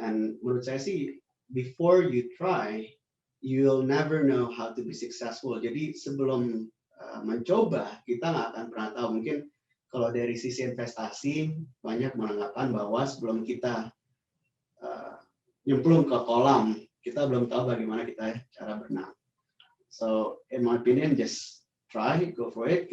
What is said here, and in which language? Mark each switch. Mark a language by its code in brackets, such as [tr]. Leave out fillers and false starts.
[en] And [id] menurut saya sih, [en] before you try, you'll never know how to be successful. [id] Jadi sebelum mencoba, kita nggak akan pernah tahu. Mungkin kalau dari sisi investasi, banyak mengatakan bahwa sebelum kita nyemplung ke kolam, kita belum tahu bagaimana kita cara berenang. [en] So, in my opinion, just try, go for it.